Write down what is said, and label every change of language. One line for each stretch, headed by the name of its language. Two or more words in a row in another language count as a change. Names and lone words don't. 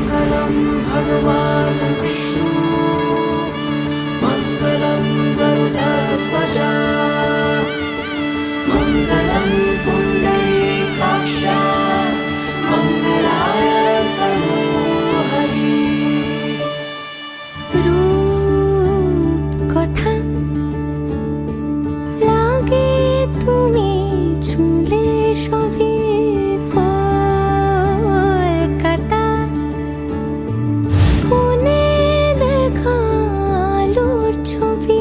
Sanskrit: मङ्गलं भगवान् विष्णु मङ्गलं गरुडध्वज मङ्गलं पुण्डरीकाक्ष मङ्गलाय तनोहरि
Bangla: রূপ কথা লাগে তুমি ছুঁলে সবই কলকাতা ফোনে দেখা আলোর ছবি